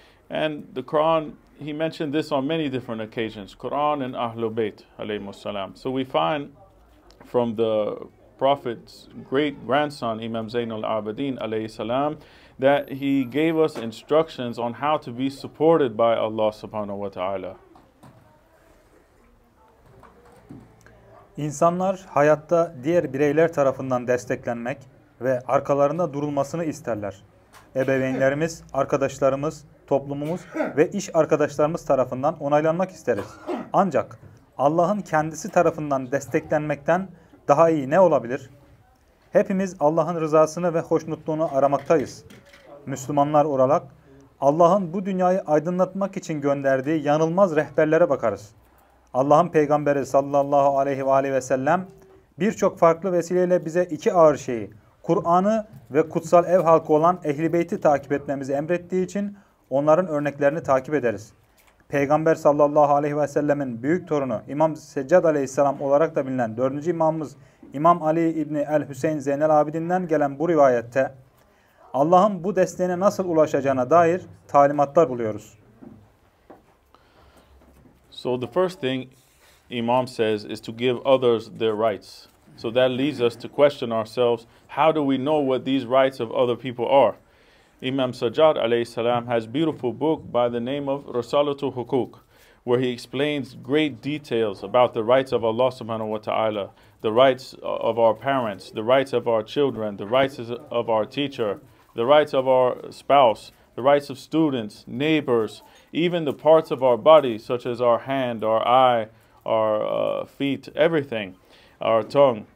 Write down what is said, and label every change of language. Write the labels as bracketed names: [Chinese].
[English] And the Quran, he mentioned this on many different occasions, Quran and Ahlul Bayt alayhimus salam. So we find from the Prophet's great grandson, Imam Zayn al-Abidin alayhi salam, that he gave us instructions on how to be supported by Allah subhanahu wa ta'ala. [Turkish] İnsanlar hayatta diğer bireyler tarafından desteklenmek ve arkalarında durulmasını isterler. Ebeveynlerimiz, arkadaşlarımız, toplumumuz ve iş arkadaşlarımız tarafından onaylanmak isteriz. Ancak Allah'ın kendisi tarafından desteklenmekten daha iyi ne olabilir? Hepimiz Allah'ın rızasını ve hoşnutluğunu aramaktayız. Müslümanlar olarak Allah'ın bu dünyayı aydınlatmak için gönderdiği yanılmaz rehberlere bakarız. Allah'ın peygamberi sallallahu aleyhi ve sellem birçok farklı vesileyle bize iki ağır şeyi, Kur'an'ı ve kutsal ev halkı olan Ehl-i Beyt'i takip etmemizi emrettiği için onların örneklerini takip ederiz. Peygamber sallallahu aleyhi ve sellemin büyük torunu İmam Seccad aleyhisselam olarak da bilinen 4. imamımız İmam Ali İbni el-Hüseyin Zeynel Abidin'den gelen bu rivayette Allah'ın bu desteğine nasıl ulaşacağına dair talimatlar buluyoruz. [English] So the first thing Imam says is to give others their rights. So that leads us to question ourselves, how do we know what these rights of other people are? Imam Sajjad alayhi salam has a beautiful book by the name of Risalatul Hukuk, where he explains great details about the rights of Allah subhanahu wa ta'ala, the rights of our parents, the rights of our children, the rights of our teacher, the rights of our spouse, the rights of students, neighbors, even the parts of our body, such as our hand, our eye, our feet, everything, our tongue.